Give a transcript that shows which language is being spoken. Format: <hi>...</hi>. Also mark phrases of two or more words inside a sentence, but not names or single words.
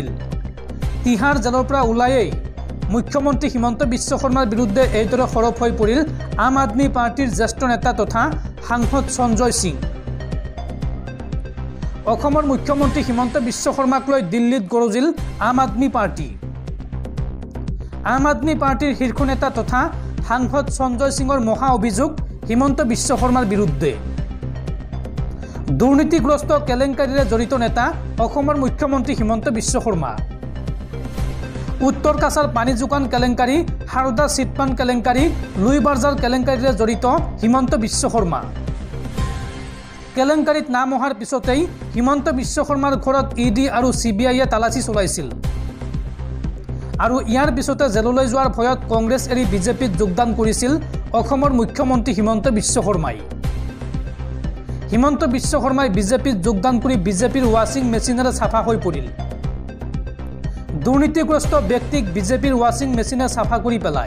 <as>তিহাৰ জেলৰ পৰা ওলায়েই মুখ্যমন্ত্ৰী হিমন্ত বিশ্ব শৰ্মাৰ বিৰুদ্ধে এইদৰে সৰব হৈ পৰিল আম আদমি পাৰ্টিৰ জ্যেষ্ঠ নেতা তথা সাংসদ সঞ্জয় সিং। অসমৰ মুখ্যমন্ত্ৰী হিমন্ত বিশ্ব শৰ্মাক লৈ দিল্লীত গৰজিল আম আদমি পাৰ্টি। আম আদমি পাৰ্টিৰ শীৰ্ষ নেতা তথা সাংসদ সঞ্জয় সিঙৰ মহা অভিযোগ হিমন্ত বিশ্ব শৰ্মাৰ বিৰুদ্ধে। দুৰ্নীতিগ্ৰস্ত কেলেংকাৰীৰে জড়িত নেতা মুখ্যমন্ত্ৰী হিমন্ত বিশ্ব শৰ্মা। উত্তৰ কাছাৰ পানী যোগান কেলেংকাৰী, হাৰদা চিটফাণ্ড কেলেংকাৰী, লুই বাজাৰ কেলেংকাৰীৰে জড়িত হিমন্ত বিশ্ব শৰ্মা। কেলেংকাৰীত নাম অহাৰ পিছতেই হিমন্ত বিশ্ব শৰ্মাৰ ঘৰত ইডি আৰু চিবিআইএ তালাচী চলাইছিল আৰু ইয়াৰ পিছতে জেললৈ যোৱাৰ ভয়ত কংগ্ৰেছ এৰি বিজেপিত যোগদান কৰিছিল অসমৰ মুখ্যমন্ত্ৰী হিমন্ত বিশ্ব শৰ্মাই। হিমন্ত বিশ্ব শৰ্মাই বিজেপিত যোগদান কৰি বিজেপিৰ ৱাশ্বিং মেচিনেৰে চাফা হৈ পৰিল। দুৰ্নীতিগ্ৰস্ত ব্যক্তিক বিজেপিৰ ৱাশ্বিং মেচিনে চাফা কৰি পেলায়।</as>